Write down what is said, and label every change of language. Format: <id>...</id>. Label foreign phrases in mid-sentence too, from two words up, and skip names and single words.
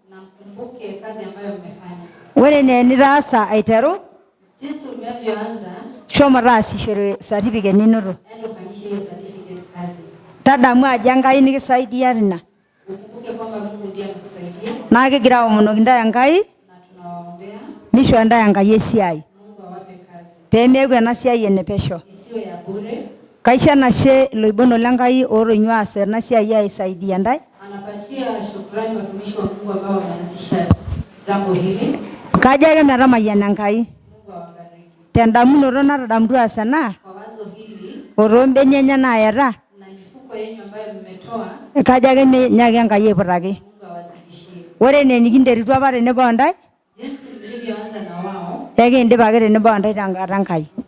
<mas>ore nee nitaasa aiteru shomo taasishore certificate ninoto tadamu ajo Enkai nikisaidia tina naa kigira aomonoki ntae Enkai misho ntae Enkai esiai peemeeku ena siai enepesho. Kaisho enashe iloibon lenkai ootonyua aas ena siai aisaidia ntae.</mas> <sw>Anapatia shukrani watumishi wa Mungu ambao wameanzisha jambo hili.</sw> <mas>Kajo ake metamayiana Enkai tendamunoto natadamutua aas ena otoombenia enye naayeta kajo ake menyaaki Enkai aiputaki. Ore nee nikinterutua apa tenebo ontae ekiindip ake tenebo ontae tenkata Enkai.</mas>